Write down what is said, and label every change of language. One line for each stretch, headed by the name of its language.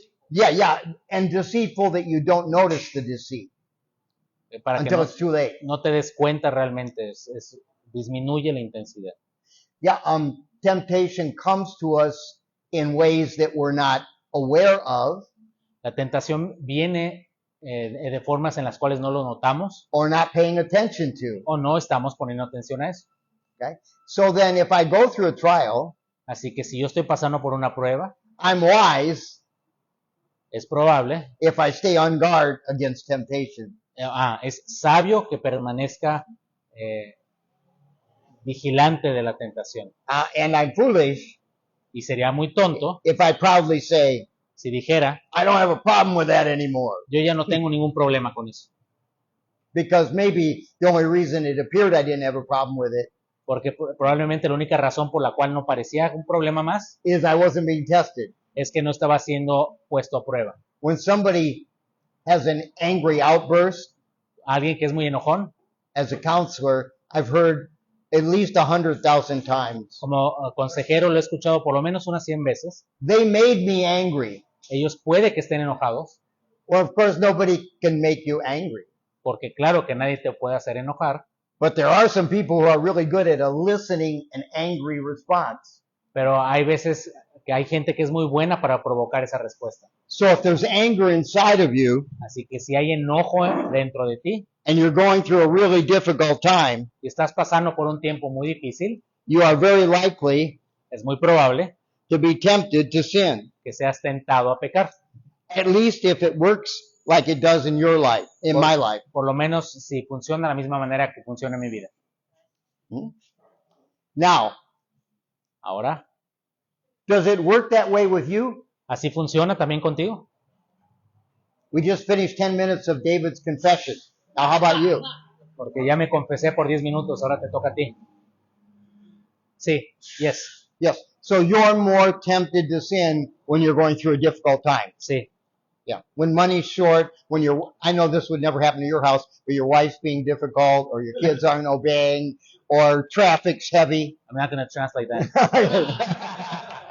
English: Yeah, and deceitful that you don't notice the deceit
Spanish: Para que
English: until no, it's too late.
Spanish: no te des cuenta realmente, disminuye la intensidad.
English: Yeah, temptation comes to us in ways that we're not aware of
Spanish: La tentación viene de formas en las cuales no lo notamos
English: or not paying attention to.
Spanish: o no estamos poniendo atención a eso.
English: Okay? So then if I go through a trial,
Spanish: Así que si yo estoy pasando por una prueba,
English: I'm wise
Spanish: es probable,
English: if I stay on guard against temptation.
Spanish: es sabio que permanezca vigilante de la tentación.
English: And I'm foolish
Spanish: Y sería muy tonto
English: if I proudly say,
Spanish: si dijera,
English: I don't have a problem with that anymore.
Spanish: yo ya no tengo ningún problema con eso.
English: Because maybe the only reason it appeared I didn't have a problem with it
Spanish: Porque probablemente la única razón por la cual no parecía un problema más
English: is I wasn't being tested.
Spanish: es que no estaba siendo puesto a prueba.
English: When somebody has an angry outburst,
Spanish: Alguien que es muy enojón,
English: as a counselor, I've heard at least 100,000 times.
Spanish: como consejero lo he escuchado por lo menos unas 100 veces.
English: They made me angry.
Spanish: Ellos puede que estén enojados.
English: Well, of course, nobody can make you angry.
Spanish: porque claro que nadie te puede hacer enojar,
English: but there are some people who are really good at eliciting an angry response.
Spanish: pero hay veces que hay gente que es muy buena para provocar esa respuesta.
English: So if there's anger inside of you
Spanish: Así que si hay enojo dentro de ti
English: and you're going through a really difficult time,
Spanish: y estás pasando por un tiempo muy difícil,
English: you are very likely
Spanish: es muy probable
English: to be tempted to sin,
Spanish: que seas tentado a pecar.
English: at least if it works like it does in your life, in my life.
Spanish: Por lo menos si funciona de la misma manera que funciona en mi vida.
English: Now,
Spanish: Ahora,
English: does it work that way with you?
Spanish: ¿así funciona también contigo?
English: We just finished 10 minutes of David's confession. Now, how about you?
Spanish: Porque ya me confesé por 10 minutos, ahora te toca a ti. Sí, yes,
English: Yes. So you're more tempted to sin when you're going through a difficult time.
Spanish: sí.
English: Yeah. When money's short, when I know this would never happen to your house, but your wife's being difficult, or your kids aren't obeying, or traffic's heavy. I'm not going to translate that.